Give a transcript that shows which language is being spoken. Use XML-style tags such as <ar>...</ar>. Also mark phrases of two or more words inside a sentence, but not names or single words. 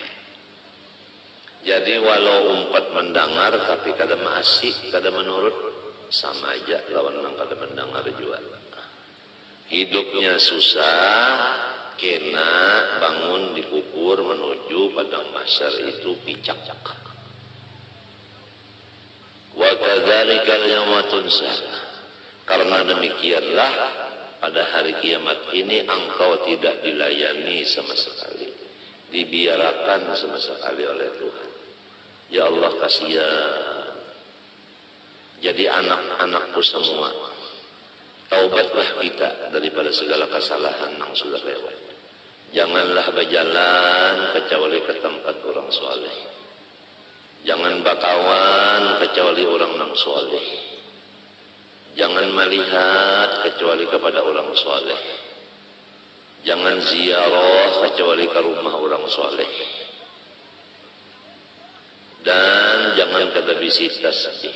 <bjn>Jadi walau umpat mendengar tapi kada maasih, kada menurut, sama aja lawan yang kada mendengar juga. Hidupnya susah, kena bangun dikubur menuju padang mahsyar itu picak.</bjn> <ar>وكذلك اليوم تنسى.</ar> <id>Karena demikianlah pada hari kiamat ini engkau tidak dilayani sama sekali, dibiarkan sama sekali oleh Tuhan. Ya Allah, kasihan. Jadi anak-anakku semua, taubatlah kita daripada segala kesalahan yang sudah lewat. Janganlah berjalan kecuali ke tempat orang soleh. Jangan bakawan kecuali orang yang soleh. Jangan melihat kecuali kepada orang soleh. Jangan ziarah kecuali ke rumah orang soleh. Dan jangan kada visitas.</id>